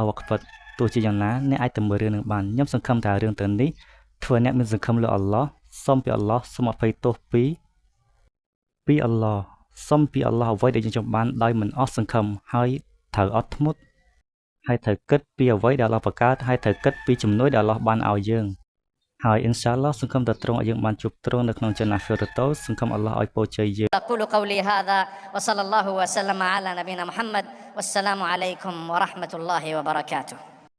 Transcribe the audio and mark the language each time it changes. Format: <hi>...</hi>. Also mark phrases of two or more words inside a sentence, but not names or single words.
<km>វ៉ាក់ហ្វិតទោះជាយ៉ាងណាអ្នកអាចទៅមើលរឿងនឹងបានខ្ញុំសង្ឃឹមថារឿងទាំងនេះធ្វើអ្នកមានសង្ឃឹមលើអល់ឡោះសូមពីអល់ឡោះសូមអភ័យទោសពីអល់ឡោះសូមពីអល់ឡោះអ្វីដែលយើងចង់បានដោយមិនអស់សង្ឃឹមហើយត្រូវអត់ធ្មត់ហើយត្រូវគិតពីអ្វីដែលអល់ឡោះបង្កើតហើយត្រូវគិតពីជំនួយដែលអល់ឡោះបានឲ្យយើងហើយ</km> <ar>إن شاء الله</ar> <km>សង្ឃឹមថាទ្រង់ឲ្យយើងបានជួបទ្រង់នៅក្នុង</km> <ar>جنة الفردوس</ar> <km>សង្ឃឹមអល់ឡោះឲ្យពរជ័យយើង</km> <ar>أقول قولي هذا وصلى الله وسلم على نبينا محمد والسلام عليكم ورحمة الله وبركاته</ar>